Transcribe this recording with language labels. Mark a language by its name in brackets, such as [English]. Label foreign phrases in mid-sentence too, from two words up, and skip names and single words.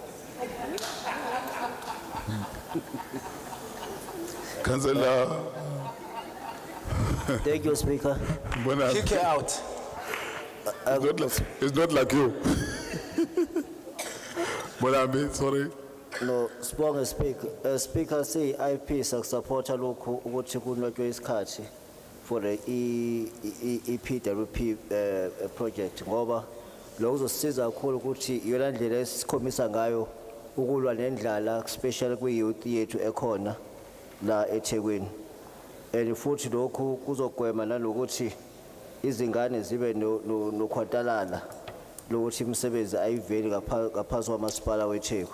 [English] Councillor. Thank you, Speaker. Kick her out. It's not like you. Mbonambi, sorry. [Zulu] No, Sibonga Speaker. Speaker, say IP supporta lokhu ukuthi kunotshwe isikhathi [English] for the EPWP project [Zulu] ngoba lokho kuzosiza kakhulu ukuthi iyona ndlela esikhombisa ngayo ukulwa nendlala especially kwi-youth yethu ekhona la eThekwini. And futhi lokhu kuzogwema nalokuthi izingane zibe nokhwatalala lokuthi imisebenzi ayiveli ngaphansi kwamasipala weTheku.